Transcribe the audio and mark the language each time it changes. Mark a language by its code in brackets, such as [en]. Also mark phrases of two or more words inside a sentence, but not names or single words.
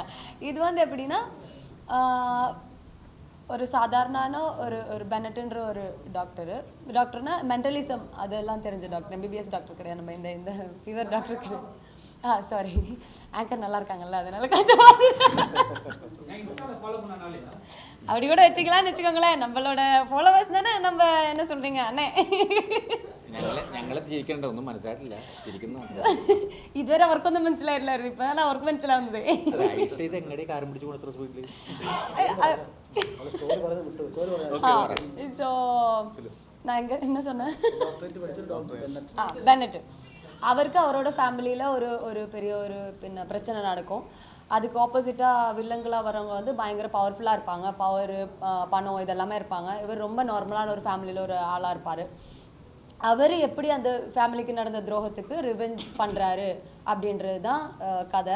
[ta] இது வந்து எப்படின்னா ஒரு சாதாரண ஒரு பெனட்டுன்ற ஒரு டாக்டர்னா மென்டலிசம் அதெல்லாம் தெரிஞ்ச டாக்டர், MBBS டாக்டர் கிடையாது, நம்ம இந்த [en] fever doctor [ta] கிடையாது. [en] sorry, anchor [ta] நல்லா இருக்காங்கல்ல, அதனால கொஞ்சம் அப்படி கூட வச்சுக்கலாம்னு வச்சுக்கோங்களேன். நம்மளோட ஃபாலோவர்ஸ் தானே. நம்ம என்ன சொல்றீங்க அண்ணே? [ml] ഞങ്ങളെ ചിരിക്കണ്ട, ഒന്നും മനസ്സിലായിട്ടില്ല, ചിരിക്കുന്നു. ഇതുവരെ അവർക്കൊന്നും മനസ്സിലായിട്ടില്ലായിരുന്നു, ഇപ്പൊ അവർക്ക് മനസ്സിലാവുന്നത്. ഇത് എങ്ങടെ കാരം പിടിച്ചു കൊടുത്ത സ്പീഡിൽ. [ta] സോ நான் என்ன சொன்னேன், பெனட். அவருக்கு அவரோட ஃபேமிலியில் ஒரு பெரிய ஒரு பிரச்சனை நடக்கும். அதுக்கு ஆப்போசிட்டாக வில்லங்களாக வரவங்க வந்து பயங்கர பவர்ஃபுல்லாக இருப்பாங்க, பணம் இதெல்லாமே இருப்பாங்க. இவர் ரொம்ப நார்மலான ஒரு ஃபேமிலியில் ஒரு ஆளாக இருப்பார். அவர் எப்படி அந்த ஃபேமிலிக்கு நடந்த துரோகத்துக்கு ரிவெஞ்ச் பண்ணுறாரு அப்படின்றது தான் கதை.